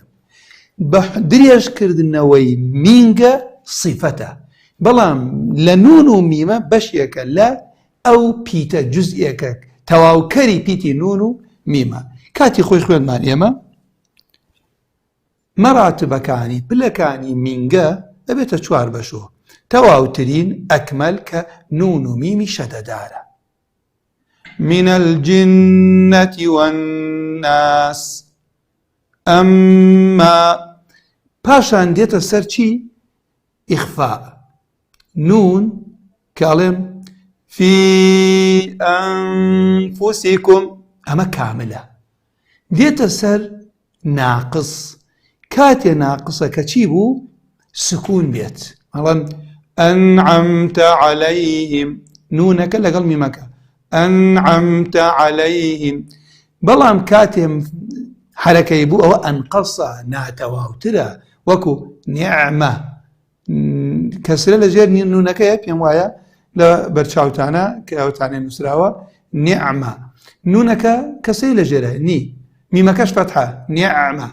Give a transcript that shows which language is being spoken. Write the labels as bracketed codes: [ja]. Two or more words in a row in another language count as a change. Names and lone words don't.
[ckb] بە درێژکردنەوەی مینگە صیفەتە، بەڵام لە نون و میمە بەشێکە لە ئەو پیتە، جزئێکە تەواوکەری پیتی نون و میمە. کاتی خۆی خوێنمان ئێمە مەراتبەکانی پلەکانی مینگە دەبێتە 4 بەشەوە. تەواوترین ئەکمەل کە نون و میمی شەدەدارە. [ar] من الجنة والناس. [ckb] ئەمما پاشان دێتە سەر چی؟ ئیخفاء. نون کاڵێم [ar] في أنفسكم، [ckb] ئەمە کاملە. دێتە سەر ناقص. کاتێ ناقصە کە چی بوو؟ سکون بێت. مەڵەن [ar] أنعمت عليهم، [ckb] نونەکە لەگەڵ میمەکە [ar] أنعمت عليهم. [ckb] بەڵام کاتێم حرەکەی بوو ئەوە ئەنقەسە، ناتەواوترە، وەکو نیعمە. کەسرە لە ژێر نونەکەیە، پێم وایە لە بەرچاوتانە کە ئەوتانێ نووسراوە نیعمە. نونەکە کەسەی لە ژێرە نی، میمەکەش فەتحە، نیعمە.